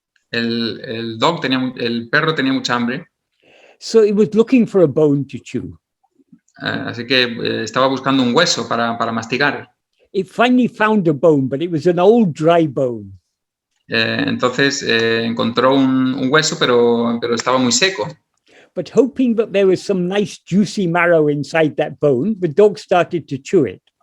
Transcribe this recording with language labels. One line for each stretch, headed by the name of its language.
Spanish: El perro tenía mucha hambre.
English: So it was looking for a bone to chew.
Spanish: Así que estaba buscando un hueso para mastigar.
English: it finally found a bone, but it was an old dry bone.
Spanish: Entonces encontró un hueso, pero estaba muy seco.
English: But hoping that there was some nice juicy marrow inside that bone, the dog started to chew it.